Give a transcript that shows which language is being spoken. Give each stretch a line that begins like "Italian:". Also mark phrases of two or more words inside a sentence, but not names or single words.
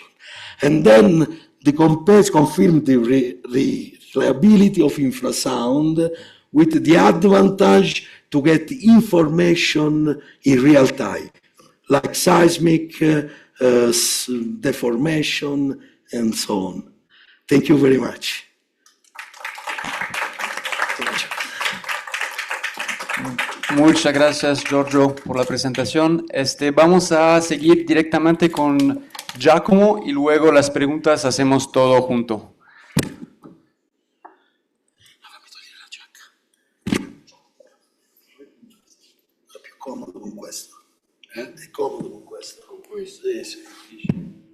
English: And then the compares confirm the reliability of infrasound with the advantage to get information in real time, like seismic, deformation, and so on. Thank you very much.
Spanish: Muchas gracias, Giorgio, por la presentación. Vamos a seguir directamente con Giacomo y luego las preguntas hacemos todo junto.
Italian: È più comodo con questo. È comodo con questo. Con questo, sì.